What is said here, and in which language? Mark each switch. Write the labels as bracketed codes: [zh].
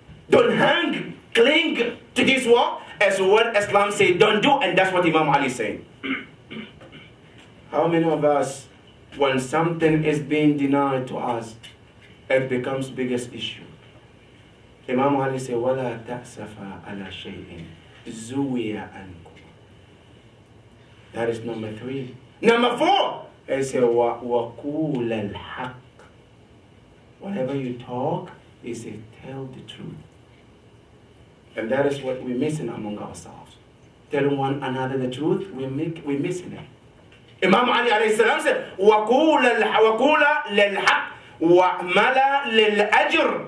[en] Don't cling to this world as what Islam said don't do, and that's what Imam Ali said. How many of us, when something is being denied to us, it becomes biggest issue? [ar] Imam Ali said, وَلَا تَأْسَفَا عَلَى شَيْءٍ زُوِيَ عَنْكُمْ. [en] That is number 3. Number 4, he said, [ar] وَقُولَ الْحَقِّ. [en] Whenever you talk, he said, tell the truth. And that is what we're missing among ourselves. Telling one another the truth, we're missing it. Imam Ali alayhi salam said, [ar] وَقُولَ لِلْحَقِّ وَعْمَلَ لِلْأَجْرِ.